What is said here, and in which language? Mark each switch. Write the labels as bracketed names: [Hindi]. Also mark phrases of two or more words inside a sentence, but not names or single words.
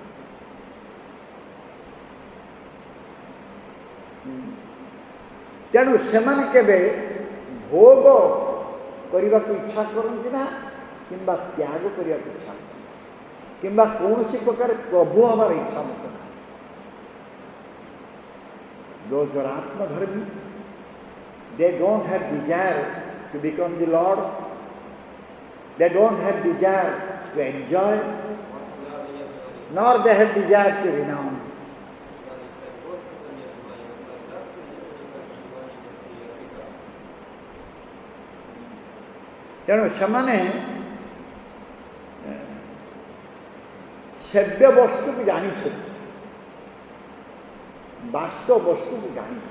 [Odia] ତେଣୁ ସେମାନେ କେବେ ଭୋଗ କରିବାକୁ ଇଚ୍ଛା କରନ୍ତି ନା କିମ୍ବା ତ୍ୟାଗ କରିବାକୁ ଇଚ୍ଛା କରନ୍ତି କିମ୍ବା କୌଣସି ପ୍ରକାର ପ୍ରଭୁ ହେବାର ଇଚ୍ଛା ମଧ୍ୟ ନାହିଁ। [English] Those who are Atmadharmi, they don't have desire to become the Lord. They don't have desire to enjoy, nor they have desire to renounce. [Odia] ତେଣୁ ସେମାନେ ସେବ୍ୟ ବସ୍ତୁକୁ ଜାଣିଛନ୍ତି, ବାସ୍ତବ ବସ୍ତୁକୁ ଜାଣିଛନ୍ତି।